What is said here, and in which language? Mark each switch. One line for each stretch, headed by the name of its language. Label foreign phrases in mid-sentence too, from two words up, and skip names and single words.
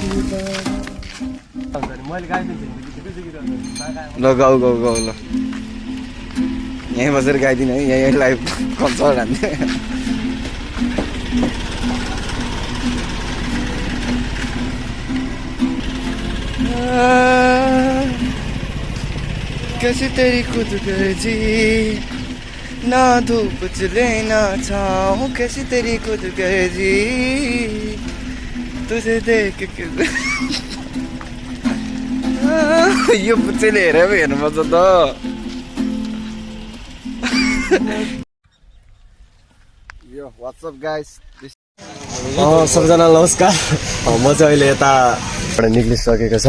Nepali: ल गाउ गाउ गाउ ल यहीँ बसेर गाइदिनु है यहीँ लाइभ कन्सर्ट हान्ने
Hindi: कैसी तेरी खुद गर्जी ना धूप चले ना छाऊं कैसी तेरी खुद गर्जी तुझे देख के
Nepali: यो पुच्चैले हेरेर पो हेर्नुपर्छ त यो
English: what's up guys
Nepali: सबैजना नमस्कार म चाहिँ अहिले यताबाट निक्लिसकेको छौँ